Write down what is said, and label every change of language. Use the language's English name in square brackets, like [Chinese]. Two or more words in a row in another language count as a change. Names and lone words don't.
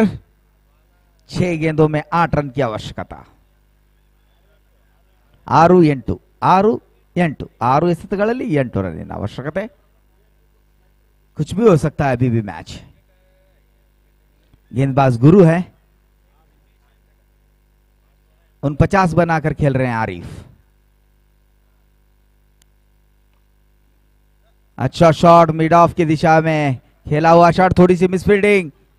[Hindi] 6 गेंदों में 8 रन की आवश्यकता। [Kannada] 6-8 6-8 6 ಎಸೆತಗಳಲ್ಲಿ 8 ರನ್ನಿನ ಅವಶ್ಯಕತೆ। [Hindi] कुछ भी हो सकता है अभी भी मैच। गेंदबाज गुरु है, 49 बनाकर खेल रहे हैं आरिफ। अच्छा शॉट मिड ऑफ की दिशा में खेला हुआ शॉट, थोड़ी सी मिसफील्डिंग।